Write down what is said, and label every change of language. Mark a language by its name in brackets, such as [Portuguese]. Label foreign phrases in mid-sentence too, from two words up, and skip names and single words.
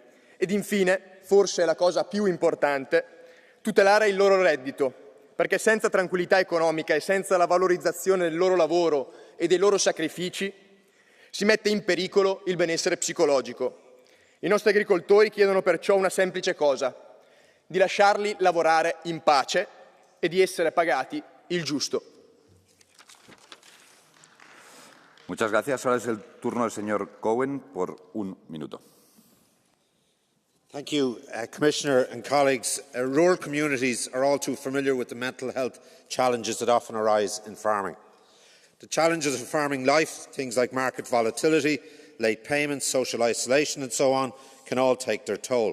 [Italian] Ed infine, forse la cosa più importante, tutelare il loro reddito, perché senza tranquillità economica e senza la valorizzazione del loro lavoro e dei loro sacrifici si mette in pericolo il benessere psicologico. I nostri agricoltori chiedono perciò una semplice cosa: di lasciarli lavorare in pace e di essere pagati il giusto. [Spanish] Muchas gracias. Ahora es el turno del señor Cohen por un minuto. [English] Thank you, Commissioner and colleagues. Rural communities are all too familiar with the mental health challenges that often arise in farming. The challenges of farming life, things like market volatility, late payments, social isolation and so on, can all take their toll.